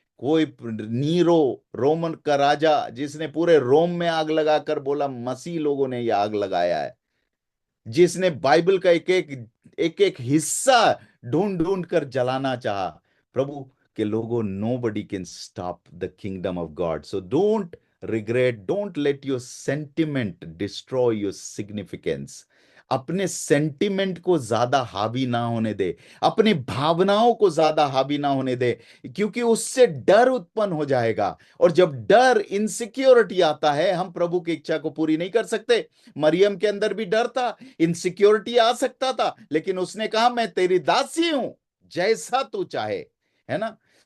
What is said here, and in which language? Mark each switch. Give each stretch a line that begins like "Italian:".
Hindi: कोई Nero, Roman का राजा, जिसने पूरे रोम में आग लगाकर बोला मसीह लोगों ने ये आग लगाया है, जिसने बाइबल का एक एक हिस्सा ढूंढ ढूंढ कर जलाना चाहा, प्रभु के लोगों,
English: nobody can stop the kingdom of God. So don't regret, don't let your sentiment destroy your significance.
Hindi: अपने सेंटिमेंट को ज्यादा हावी ना होने दे, अपनी भावनाओं को ज्यादा हावी ना होने दे, क्योंकि उससे डर उत्पन्न हो जाएगा। और जब डर, इनसिक्योरिटी आता है, हम प्रभु की इच्छा को पूरी नहीं कर सकते। मरियम के अंदर भी डर था, इनसिक्योरिटी आ सकता था, लेकिन उसने कहा मैं तेरी दासी हूं, जैसा तू चाहे, है ना।